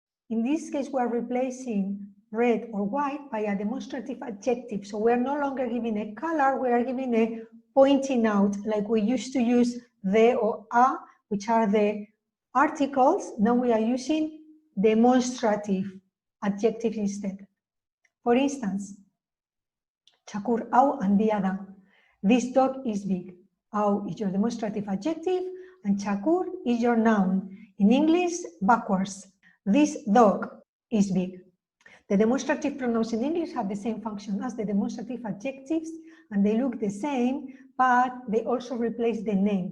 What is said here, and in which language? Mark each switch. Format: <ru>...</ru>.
<en>In this case, we are replacing red or white by a demonstrative adjective. So we are no longer giving a color, we are giving a pointing out, like we used to use the or a, which are the articles. Now we are using demonstrative adjectives instead. For instance,</en> <eu>txakur hau handia da.</eu> <en>This dog is big. Hau is your demonstrative adjective and txakur is your noun. In English, backwards. This dog is big. The demonstrative pronouns in English have the same function as the demonstrative adjectives, and they look the same, but they also replace the name.</en>